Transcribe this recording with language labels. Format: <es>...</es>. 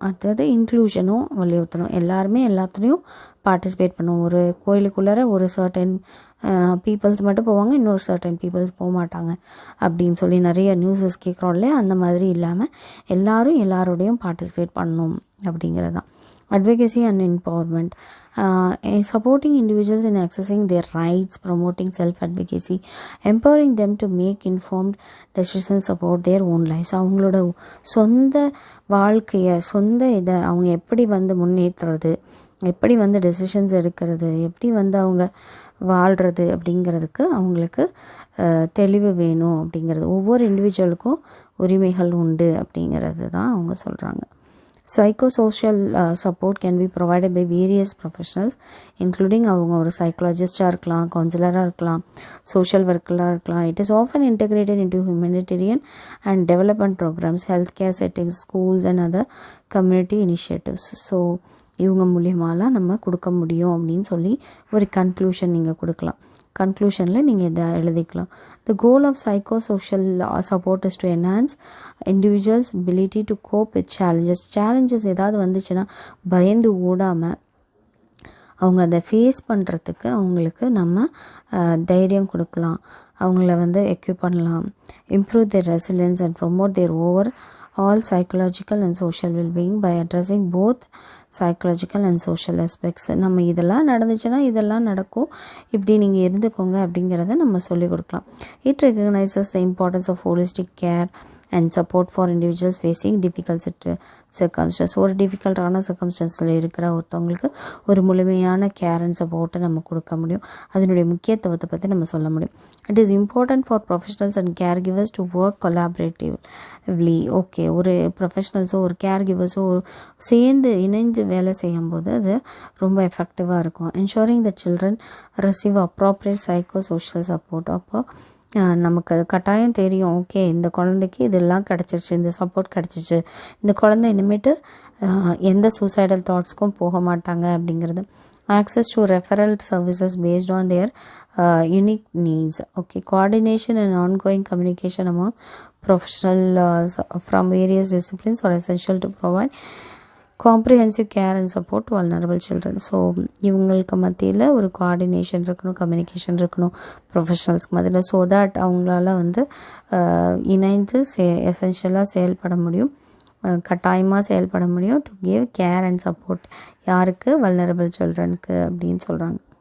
<ta>அடுத்தது இன்க்ளூஷனும் வலியுறுத்தணும். எல்லாருமே எல்லாத்துலேயும் பார்ட்டிசிபேட் பண்ணுவோம். ஒரு கோயிலுக்குள்ளார ஒரு சர்டன் பீப்புள்ஸ் மட்டும் போவாங்க, இன்னொரு சர்டன் பீப்புள்ஸ் போக மாட்டாங்க அப்படின்னு சொல்லி நிறைய நியூஸஸ் கேட்குறோம் இல்லையா? அந்த மாதிரி இல்லாமல் எல்லாரும் எல்லாரோடையும் பார்ட்டிசிபேட் பண்ணணும் அப்படிங்கிறது தான்.</ta> <en>Advocacy and empowerment, supporting individuals in accessing their rights, promoting self-advocacy, empowering them to make informed decisions about their own lives.</en> <ta>அவங்களோட சொந்த வாழ்க்கையை, சொந்த இதை அவங்க எப்படி வந்து முன்னேற்றுறது, எப்படி வந்து டெசிஷன்ஸ் எடுக்கிறது, எப்படி வந்து அவங்க வாழ்கிறது அப்படிங்கிறதுக்கு அவங்களுக்கு தெளிவு வேணும் அப்படிங்கிறது. ஒவ்வொரு இண்டிவிஜுவலுக்கும் உரிமைகள் உண்டு அப்படிங்கிறது தான் அவங்க சொல்கிறாங்க.</ta> <en>Psychosocial support can be provided by various professionals, including</en> <ta>அவங்க ஒரு சைக்காலஜிஸ்டாக இருக்கலாம், கவுன்சிலராக இருக்கலாம், சோஷியல் ஒர்க்கராக இருக்கலாம்.</ta> <en>It is often integrated into humanitarian and development programmes, health care settings, schools and other community initiatives.</en> <ta>So இவங்க மூலியமாலாம் நம்ம கொடுக்க முடியும் அப்படின்னு சொல்லி ஒரு கன்க்ளூஷன் நீங்கள் கொடுக்கலாம். கன்க்ளூஷனில் நீங்கள் இதை எழுதிக்கலாம்.</ta> <en>the goal of psychosocial support is to enhance individuals ability to cope with challenges</en> <ta>ஏதாவது வந்துச்சுன்னா பயந்து ஓடாமல் அவங்க அதை ஃபேஸ் பண்ணுறதுக்கு அவங்களுக்கு நம்ம தைரியம் கொடுக்கலாம். அவங்கள வந்து எக்யூப் பண்ணலாம்.</ta> <en>Improve their resilience and promote their over all psychological and social well-being by addressing both psychological and social aspects.</en> <ta>நம்ம இதெல்லாம் நடந்துச்சுன்னா இதெல்லாம் நடக்கும், இப்படி நீங்கள் இருந்துக்கோங்க அப்படிங்கிறத நம்ம சொல்லிக் கொடுக்கலாம்.</ta> <en>It recognizes the importance of holistic care and support for individuals facing difficult circumstances.</en> <ta>ஒரு டிஃபிகல்ட்டான சர்க்கம்ஸ்டன்ஸில் இருக்கிற ஒருத்தவங்களுக்கு ஒரு முழுமையான கேர் அண்ட் சப்போர்ட்டை நம்ம கொடுக்க முடியும். அதனுடைய முக்கியத்துவத்தை பற்றி நம்ம சொல்ல முடியும்.</ta> <en>It is important for professionals and caregivers to work collaboratively.</en> <ta>Okay, ஒரு ப்ரொஃபஷனல்ஸோ ஒரு கேர் கிவர்ஸோ சேர்ந்து இணைஞ்சு வேலை செய்யும்போது அது ரொம்ப எஃபெக்டிவாக இருக்கும்.</ta> <en>Ensuring the children receive appropriate psychosocial support.</en> <ta>அப்போ நமக்கு கட்டாயம் தெரியும், ஓகே இந்த குழந்தைக்கு இதெல்லாம் கிடச்சிருச்சு, இந்த சப்போர்ட் கிடச்சிச்சு, இந்த குழந்தை இனிமேட்டு எந்த சூசைடல் தாட்ஸ்க்கும் போக மாட்டாங்க அப்படிங்கிறது.</ta> <en>Access to referral services based on their unique needs. Okay, coordination and ongoing communication among professionals from various disciplines are essential to provide comprehensive care and support to vulnerable children.</en> <ta>So இவங்களுக்கு மத்தியில் ஒரு coordination இருக்கணும், communication இருக்கணும் ப்ரொஃபஷனல்ஸ்க்கு மத்தியில். So that அவங்களால வந்து இணைந்து எசென்ஷியலாக செயல்பட முடியும், கட்டாயமாக செயல்பட முடியும்.</ta> <en>to give care and support</en> <ta>யாருக்கு? வல்னரபிள் சில்ட்ரனுக்கு அப்படின்னு சொல்கிறாங்க.</ta>